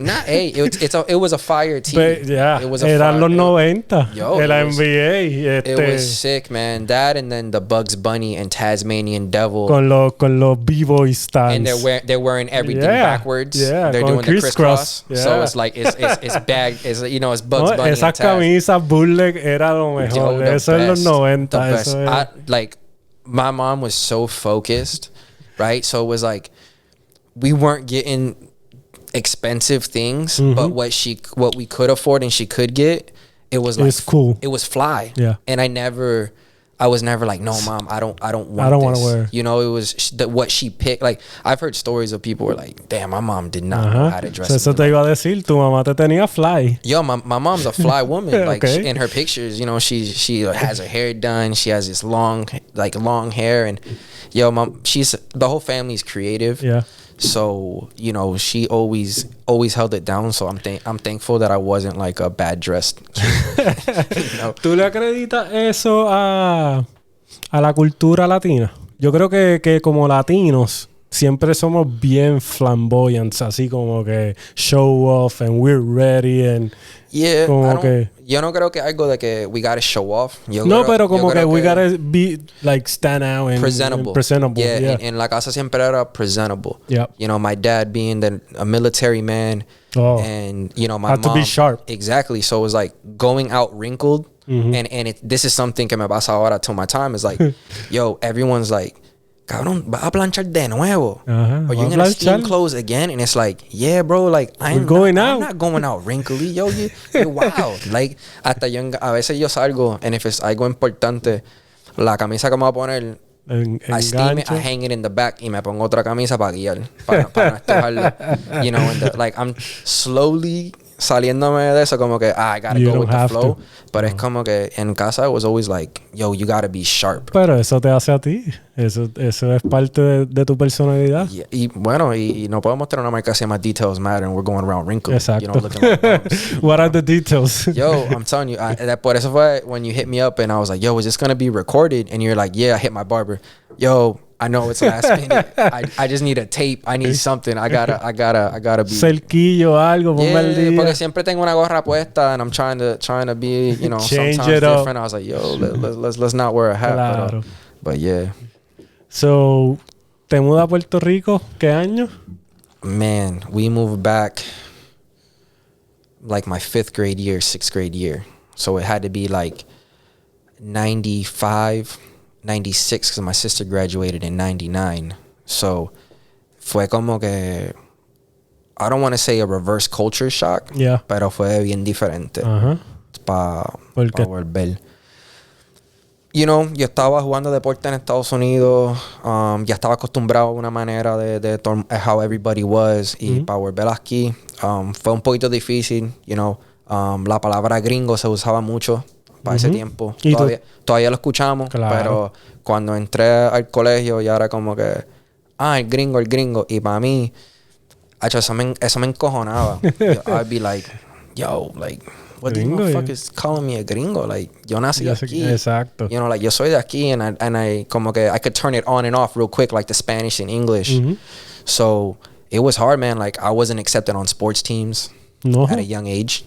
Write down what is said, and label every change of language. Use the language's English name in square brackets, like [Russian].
[English] Nah, hey, it was a fire tee. But, it was a [Spanish] eran los 90. Yo, Era NBA. [English] It was sick, man. That and then the Bugs Bunny and Tasmanian Devil. [Spanish] Con los b-boy stands. [English] And they're wearing everything backwards. Yeah, they're doing the crisscross. Yeah. So it's like it's bag. It's it's Bugs Bunny. [Spanish] Esas camisas bootleg era lo mejor. Yo, eso en los 90. Eso [English] like my mom was so focused, right? So it was like we weren't getting expensive things, but what we could afford and she could get, it was like cool. It was fly. Yeah. And I was never like, no, mom, I don't want to wear. You know, it was what she picked. Like I've heard stories of people who were like, damn, my mom did not know how to dress. [Spanish] Eso te iba a decir, tu mamá te tenía fly. [English] Yo, my mom's a fly woman. Like in her pictures, you know, she has her hair done. She has this long hair, and yo, the whole family's creative. Yeah. So, you know, she always held it down. So I'm thankful that I wasn't like a bad dressed kid. You know? [Spanish] ¿Tú le acreditas eso a la cultura latina? Yo creo que como latinos siempre somos bien flamboyants, así como que [English] show off and we're ready and [Spanish] yeah, yo no creo que algo de que [English] we gotta show off. [Spanish] Pero como que [English] we gotta be like stand out and presentable. Yeah. [Spanish] En la casa siempre era presentable. [English] Yeah. You know, my dad being a military man, and you know my mom to be sharp. Exactly. So it was like going out wrinkled, and this is something [Spanish] que me pasa ahora [English] till my time is like, yo, everyone's like, [Spanish] cabrón, vas a planchar de nuevo. [English] Or you're gonna steam clothes again? And it's like, yeah, bro, like I'm not going out wrinkly. Yo, you're wild. Like, [Spanish] hasta yo, a veces yo salgo, [English] and if it's [Spanish] algo importante, la camisa que me voy a poner, [English] I steam it, I hang it in the back, [Spanish] y me pongo otra camisa para guiar, para no estojarlo. [English] You know, and like I'm slowly [Spanish] saliéndome de eso, como que [English] I gotta go with the flow. [Spanish] Pero es como que en casa [English] it was always like, yo, you gotta be sharp. [Spanish] Pero eso te hace a ti. Eso es parte de tu personalidad. Yeah, y bueno, y no podemos tener una marca que se llama Details Matter [English] and we're going around wrinkled. [Spanish] Exacto. [English] You know, looking like bums. What are the details? Yo, I'm telling you, [Spanish] por eso fue [English] when you hit me up and I was like, yo, is this gonna be recorded? And you're like, yeah, I hit my barber. Yo, I know it's last minute. I just need a tape. I need something. I gotta be. [Spanish] Cerquillo, algo. Yeah, porque siempre tengo una gorra puesta [English] and I'm trying to be, you know, change sometimes different. I was like, yo, let's not wear a hat. [Spanish] Claro. [English] But yeah. [Spanish] So, ¿te mudas a Puerto Rico? ¿Qué año? [English] Man, we moved back like my 6th grade year. So it had to be like 95, 96 because my sister graduated in 99. [Spanish] So fue como que, [English] I don't want to say a reverse culture shock, [Spanish] pero fue bien diferente para volver. You know, yo estaba jugando deporte en Estados Unidos, ya estaba acostumbrado a una manera de [English] how everybody was, [Spanish] y para volver aquí fue un poquito difícil, [English] you know. [Spanish] La palabra gringo se usaba mucho para ese tiempo. Todavía lo escuchamos, pero cuando entré al colegio ya era como que, el gringo, y para mí, eso me encojonaba. [English] I'd be like, yo, like, what the fuck is calling me a gringo? [Spanish] Like, yo nací aquí. Exacto. [English] You know, like, [Spanish] yo soy de aquí, [English] and I [Spanish] como que [English] I could turn it on and off real quick, like the Spanish and English. So it was hard, man. Like, I wasn't accepted on sports teams at a young age.